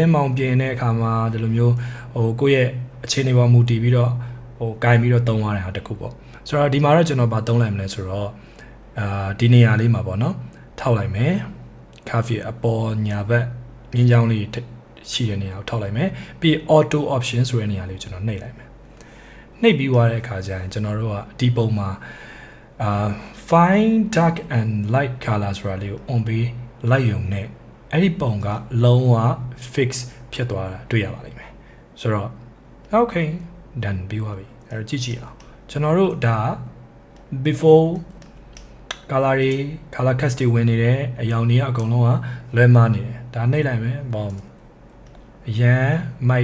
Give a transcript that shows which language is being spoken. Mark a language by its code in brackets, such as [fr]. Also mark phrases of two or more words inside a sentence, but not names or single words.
[my] င်းမောင်ပြင်တဲ့အခါမှာဒီလိုမျိုးကိုယ့်ရဲ့အခြေအနေပေါ်မူတည်ပြီးတော့ကင်ပြီးတော့သုံးရတဲ့ဟာတစ်ခုပေါ့ဆိုတော့ဒီမှာတော့ကျွန်တော်ဘာသုံးလိုက်မလဲဆိုတော့ဒီနေရာလေးမှာပေါ့နော်ထောက်လိုက်မယ် curve အပေါ်ညာဘက်မြင်းချောင်းလေးရှိတဲ့နေရာကိုထောက်လိုက်မယ်ပြီး [en] auto option [my] ဆိုတဲ့နေရာလေးကိုကျွန်တော်နှိပ်လိုက်မယ်နှိပ်ပြီးသွားတဲ့အခါကျရင်ကျွန်တော်တို့ကဒီပုံမှာ [en] fine dark and light color [my] ဆိုတာလေးကို on ပေးလိုက်ရုံနဲ့အဲ့ဒီပုံကလုံးဝ fix ဖြစ်သွားတာတွေ့ရပါလိမ့်မယ်ဆိုတော့ [en] okay done [my] ပြီးသွားပြီအဲ့တော့ကြည့်အောင်ကျွန်တော် တို့ဒါ [en] before color [my] တွေ [en] color cast [my] တွေဝင်နေတယ်အရောင်တွေကအကုန်လုံးကလွဲမှားနေတယ်ဒါနှိပ်လိုက်မယ်ဘောအရန်မိုက်